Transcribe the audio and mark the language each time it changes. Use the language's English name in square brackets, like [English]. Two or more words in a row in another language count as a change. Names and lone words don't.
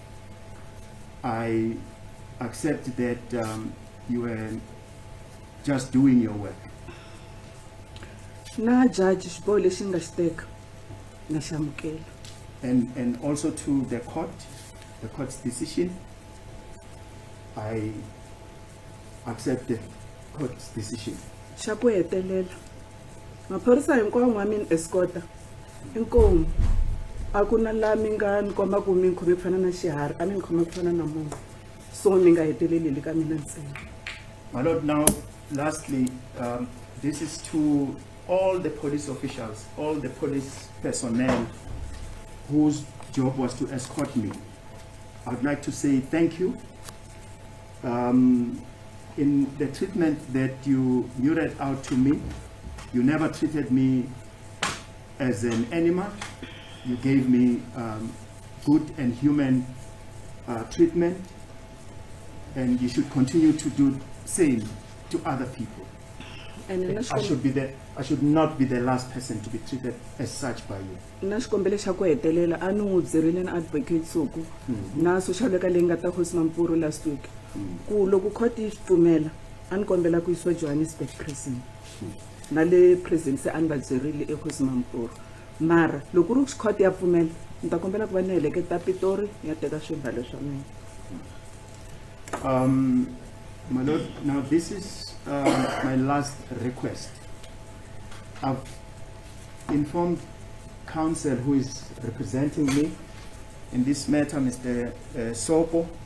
[English] I accept that you were just doing your work. [Tsonga] Na judge xiboho lexi nga xi teka na xi amukela. [English] And also to the court's decision. I accept the court's decision. [Tsonga] Xa ku hetelela maphorisa hinkwawo n'wa mina escota inkomu a ku na laha mi nga ni komba ku mi ni khome ku fana na xiharhi a mi ni khome ku fana na munhu so mi nga heteleli le ka mina ntsena. [English] My Lord, now lastly, this is to all the police officials, all the police personnel whose job was to escort me. I'd like to say thank you. In the treatment that you meted out to me, you never treated me as an animal. You gave me good and human treatment, and you should continue to do same to other people. And I should not be the last person to be treated as such by you. [Tsonga] na xikombelo xa ku hetelela a ni n'wi byerile na advocate Suku na [English] social worker [Tsonga] leyi nga ta Khosi Mampuru [English] last week [Tsonga] ku loko court yi pfumela a ni kombela ku yisiwa Johannesburg prison na le prison se a ni va byerile eKhosi Mampuru mara loko ri court ya pfumela ni ta kombela ku va ni heleketa Pitori ya teka swibalo swa mina. [English] My Lord, now this is my last request. I've informed counsel who is representing me in this matter, Mr. Sopo.